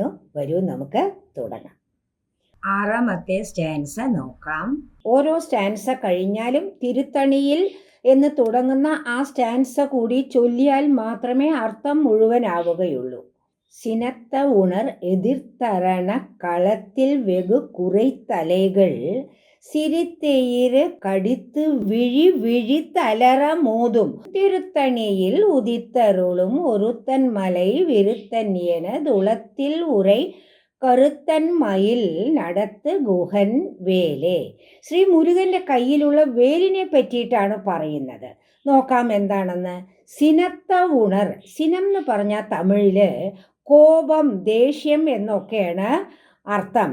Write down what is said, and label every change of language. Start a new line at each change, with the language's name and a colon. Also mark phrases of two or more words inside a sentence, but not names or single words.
Malayalam: വരൂ, നമുക്ക് തുടങ്ങാം. 6ാമത്തെ സ്റ്റാൻസ നോക്കാം. ഓരോ സ്റ്റാൻസ കഴിഞ്ഞാലും തിരുത്തണിയിൽ എന്ന് തുടങ്ങുന്ന ആ സ്റ്റാൻസ കൂടി ചൊല്ലിയാൽ മാത്രമേ അർത്ഥം മുഴുവനാവുകയുള്ളൂ.
Tamil: சினத்த உணர் எதிர்த்தரண களத்தில் വെகு കുறைத்தலைகள் சிரித்தெயிறு கடித்து விழி விழித்தலற மோதும் திருத்தணியில் உதித்தருளும் ஒருத்தன் மலை விருத்தன் என துளத்தில் உரை கறுத்தன் மயில் நடத்து குகன் வேலே.
Malayalam: ശ്രീ മുരുകന്റെ കയ്യിലുള്ള വേലിനെ പറ്റിയിട്ടാണ് പറയുന്നത്. നോക്കാം എന്താണെന്ന്.
Tamil: சினத்த உணர்.
Malayalam: സിനം എന്ന് പറഞ്ഞാൽ തമിഴില് കോപം, ദേഷ്യം എന്നൊക്കെയാണ് അർത്ഥം.